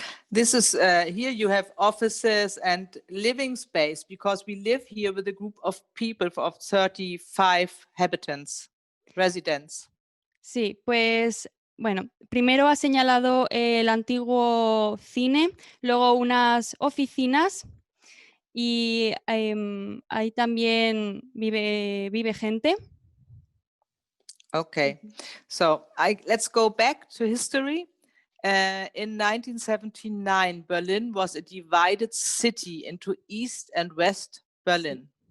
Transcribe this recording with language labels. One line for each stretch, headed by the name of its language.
English: This is here you have offices and living space, because we live here with a group of people of 35 residents.
Spanish: Sí, pues bueno, primero ha señalado el antiguo cine, luego unas oficinas y ahí también vive gente.
English: Okay, so let's go back to history. In 1979, Berlin was a divided city into East and West Berlin.